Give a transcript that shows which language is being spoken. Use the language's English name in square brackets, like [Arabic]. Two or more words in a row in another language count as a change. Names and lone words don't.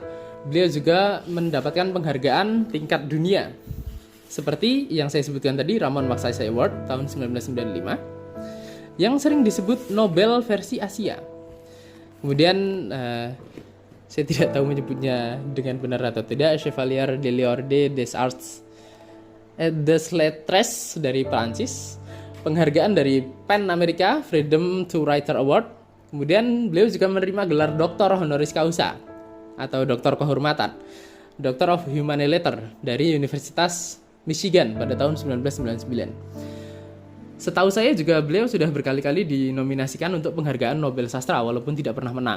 [Indonesian] Beliau juga mendapatkan penghargaan tingkat dunia. Seperti yang saya sebutkan tadi, Ramon Magsaysay Award tahun 1995, yang sering disebut Nobel versi Asia. Kemudian, saya tidak tahu menyebutnya dengan benar atau tidak, Chevalier de l'Ordre des Arts des Lettres dari Prancis, penghargaan dari PEN Amerika, Freedom to Writer Award. Kemudian beliau juga menerima gelar Doktor Honoris Causa atau Doktor Kehormatan, Doctor of Humane Letters dari Universitas Michigan pada tahun 1999. Setahu saya juga beliau sudah berkali-kali dinominasikan untuk penghargaan Nobel Sastra walaupun tidak pernah menang.